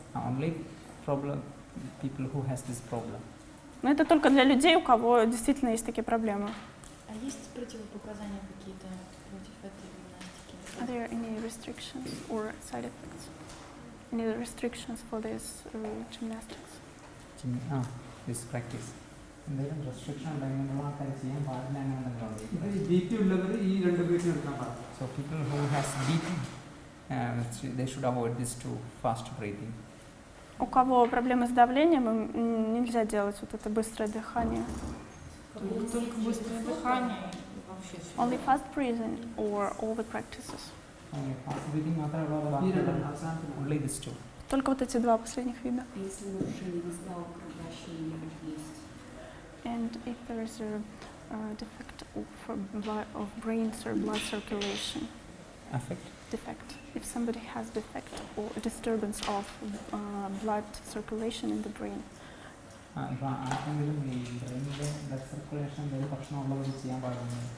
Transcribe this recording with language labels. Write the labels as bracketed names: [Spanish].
[English] Only problem people who has this problem. [Russian] Но это только для людей, у кого действительно есть такие проблемы. А есть противопоказания какие-то против этой гимнастики? [English] Are there any restrictions or side effects? Any restrictions for this gymnastics? This practice. [Malayalam] എന്തെങ്കിലും restriction ഉണ്ടെങ്കിൽ ആൾക്കാർ ചെയ്യാൻ പാടില്ല ഇത് ഈ BP ഉള്ളവർ ഈ രണ്ട് ബ്രീത്തിങ് എടുക്കാൻ പാടില്ല. [English] So people who has BP, they should avoid this too, fast breathing. [Russian] У кого проблемы с давлением, им нельзя делать вот это быстрое дыхание. Только быстрое дыхание и вообще все. [English] Only fast breathing or all the practices. [Malayalam] Fast breathing മാത്രമേ ഉള്ളൂ, ഈ രണ്ട് അവസാനത്തിന് [English] only this two. [Russian] Только вот эти два последних вида. Если нарушение мозга, кровообращения есть. [English] And if there is a defect of brain or blood circulation. Affect. Defect. If somebody has defect or a disturbance of blood circulation in the brain. [Malayalam] ആർക്കെങ്കിലും ഈ ബ്രെയിനിലെ blood circulation എന്തെങ്കിലും പ്രശ്നമുള്ളവർ ചെയ്യാൻ പാടില്ല.